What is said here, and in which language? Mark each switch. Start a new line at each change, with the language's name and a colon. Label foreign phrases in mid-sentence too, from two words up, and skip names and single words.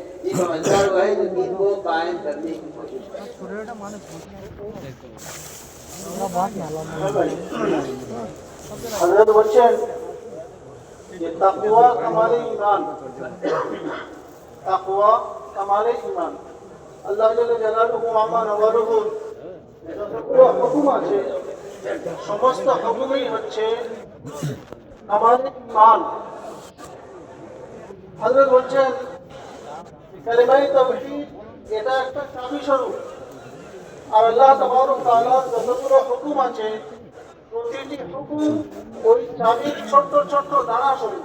Urdu: دین کا مددگار وہ ہے جو دین کو قائم کرنے کی کوشش کرے۔ حضرت بچن یہ تقوی ہمارے ایمان،
Bangla: تقوی ہمارے ایمان
Arabic: الله جل جلاله عم نواله
Bangla: যতগুলো হুকুম আছে সমস্ত হুকুমই হচ্ছে আমাদের ঈমান। হযরত বলছেন কালিমায়ে তাওহীদ এটা একটা চাবি স্বরূপ, আর
Arabic: الله تبارك وتعالى
Bangla: যতগুলো হুকুম আছে প্রতিটি হুকুম ওই চাবির ছোট্ট ছোট্ট দানা স্বরূপ।